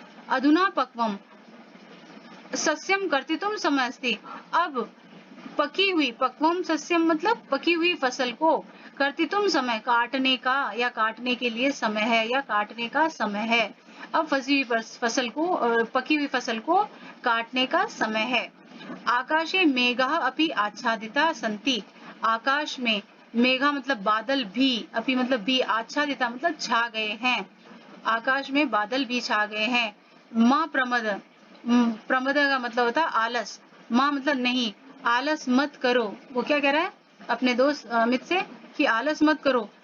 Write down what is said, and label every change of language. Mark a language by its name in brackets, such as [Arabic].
[Sanskrit] अधुना पक्वम सस्यम कर्तितुम समय अस्ति। [Hindi] अब पकी हुई, पक्वम सस्यम मतलब पकी हुई फसल को, कर्तितुम समय काटने का, या काटने के लिए समय है, या काटने का समय है। अब फसी हुई फसल को, पकी हुई फसल को काटने का समय है। [Sanskrit] आकाशे मेघः अपि आच्छादिता सन्ति। [Hindi] आकाश में मेघा मतलब बादल भी, अपि मतलब भी, आच्छादिता मतलब छा गए हैं, आकाश में बादल भी छा गए हैं। माँ प्रमद, प्रमद का मतलब होता है आलस, माँ मतलब नहीं, आलस मत करो। वो क्या कह रहा है अपने दोस्त अमित से कि आलस मत करो।